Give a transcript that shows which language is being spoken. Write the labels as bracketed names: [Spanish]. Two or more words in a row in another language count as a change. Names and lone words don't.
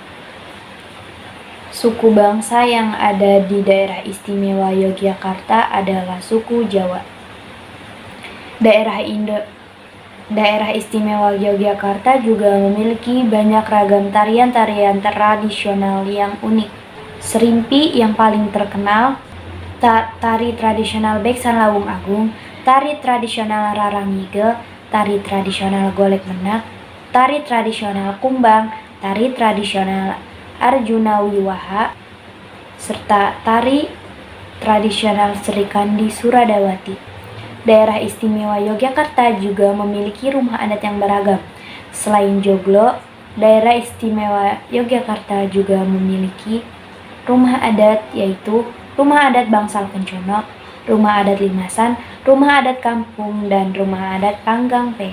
[Indonesian] Suku bangsa yang ada di daerah istimewa Yogyakarta adalah suku Jawa. Daerah istimewa Yogyakarta juga memiliki banyak ragam tarian-tarian tradisional yang unik. Serimpi yang paling terkenal, tari tradisional Beksan Lawung Agung, tari tradisional Rarang Ngigel, tari tradisional Golek Menak, tari tradisional Kumbang, tari tradisional Arjuna Wiwaha, serta tari tradisional Serikandi Suradawati. Daerah istimewa Yogyakarta juga memiliki rumah adat yang beragam. Selain Joglo, daerah istimewa Yogyakarta juga memiliki rumah adat yaitu Rumah Adat Bangsal Kencono, Rumah Adat Limasan, Rumah Adat Kampung, dan Rumah Adat Panggang P.